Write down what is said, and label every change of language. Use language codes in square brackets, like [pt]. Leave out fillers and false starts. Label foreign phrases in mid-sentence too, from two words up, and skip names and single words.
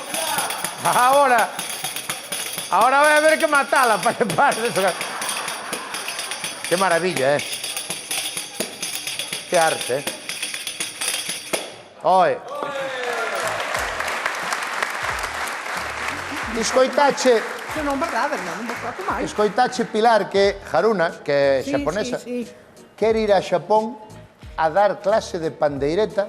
[es] Ahora voy a ver que matarla para que pare eso. Qué maravilla, ¿eh? Qué arte, ¿eh? [gl] Oye. Escoitache... Se non verdade, non vos trato máis. Escoitache Pilar que Haruna, que é xaponesa, quer ir a Xapón a dar clase de pandeireta.